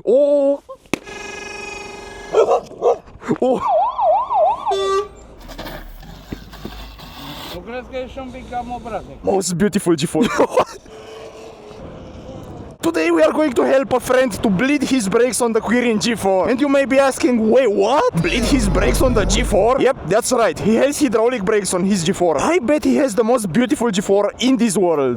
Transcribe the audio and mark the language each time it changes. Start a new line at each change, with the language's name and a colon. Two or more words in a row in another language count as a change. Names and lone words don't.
Romanian: Oh! Oh! Nu crezi că ești un pic cam obrazec?
English: Most beautiful G4. Today we are going to help a friend to bleed his brakes on the Kukirin G4. And you may be asking, wait, what? Bleed his brakes on the G4? Yep, that's right. He has hydraulic brakes on his G4. I bet he has the most beautiful G4 in this world.